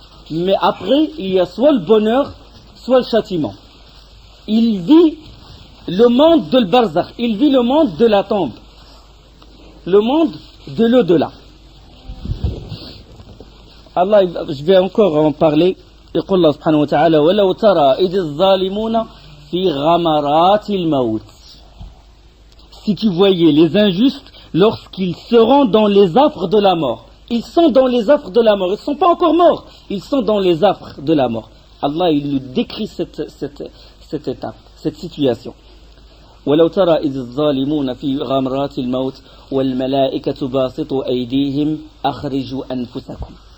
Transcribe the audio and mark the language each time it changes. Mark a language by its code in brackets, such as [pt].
[fr] Mais après, il y a soit le bonheur, soit le châtiment. Il vit le monde de l'barzakh, il vit le monde de la tombe, le monde de l'au-delà. Allah, je vais encore en parler. [ar] يقول الله سبحانه وتعالى ولو ترى إذ الظالمون في غمرات الموت. [fr] Si tu voyais les injustes lorsqu'ils seront dans les affres de la mort. Ils sont dans les affres de la mort. Ils ne sont pas encore morts. Ils sont dans les affres de la mort. Allah, il nous décrit cette étape, cette situation. [ar] ولو ترى إذ الظالمون في غمرات الموت والملائكة باسطوا أيديهم أخرجوا أنفسكم.